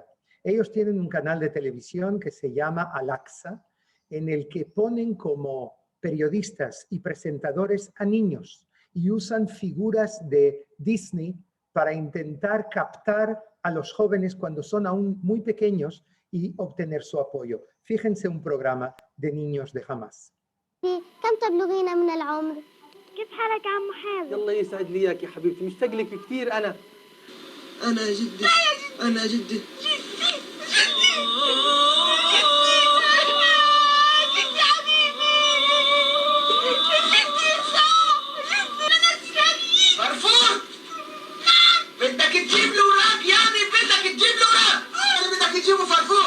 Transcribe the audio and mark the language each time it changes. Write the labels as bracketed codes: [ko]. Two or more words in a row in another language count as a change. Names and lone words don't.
[es] Ellos tienen un canal de televisión que se llama Al-Aqsa, en el que ponen como periodistas y presentadores a niños y usan figuras de Disney para intentar captar a los jóvenes cuando son aún muy pequeños y obtener su apoyo. Fíjense un programa de niños de Hamas. [ar] كم تبلغين من العمر؟ كيف حالك عمو حازم؟ يلا يسعد لي اياك يا حبيبتي، مشتاق لك كثير انا جدي انا جدي فرفور بدك تجيب له وراك، يعني بدك تجيب له وراك اللي بدك تجيبه فرفور.